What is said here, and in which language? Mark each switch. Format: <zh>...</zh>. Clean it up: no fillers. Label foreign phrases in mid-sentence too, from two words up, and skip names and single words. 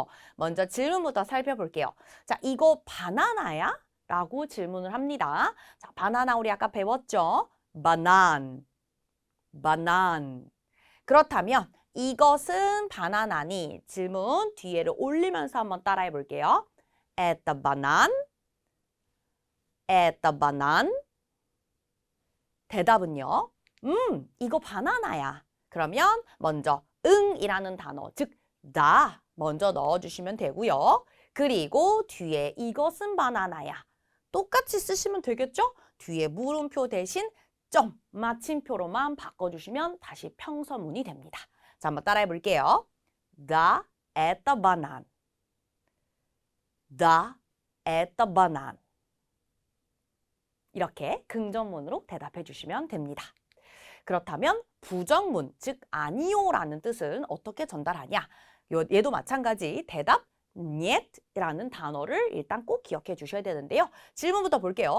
<ko>먼저 질문부터 살펴볼게요. 자, 이거 바나나야? 라고 질문을 합니다. 자, 바나나 우리 아까 배웠죠?</ko> <ru>банан. банан.</ru> <ko>그렇다면 이것은 바나나니? 질문 뒤에를 올리면서 한번 따라해 볼게요.</ko> <ru>Это банан? Это банан?</ru> <ko>대답은요. 이거 바나나야. 그러면 먼저 응이라는 단어, 즉 나 먼저 넣어주시면 되고요. 그리고 뒤에 이것은 바나나야. 똑같이 쓰시면 되겠죠? 뒤에 물음표 대신 점, 마침표로만 바꿔주시면 다시 평서문이 됩니다. 자, 한번 따라해 볼게요.</ko> <ru>Да, это банан. Да, это банан.</ru> <ko>이렇게 긍정문으로 대답해 주시면 됩니다. 그렇다면 부정문, 즉 아니요라는 뜻은 어떻게 전달하냐? 얘도 마찬가지 대답 niet라는 단어를 일단 꼭 기억해 주셔야 되는데요. 질문부터 볼게요.</ko>